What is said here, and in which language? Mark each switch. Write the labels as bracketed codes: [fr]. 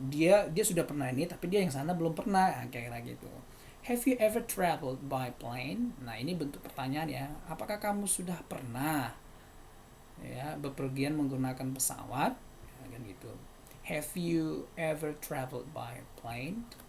[id] Dia sudah pernah ini tapi dia yang sana belum pernah, kayak gitu. [en] Have you ever traveled by plane? [id] Nah, ini bentuk pertanyaan ya. Apakah kamu sudah pernah ya bepergian menggunakan pesawat? Ya, kan gitu. [en] Have you ever traveled by plane?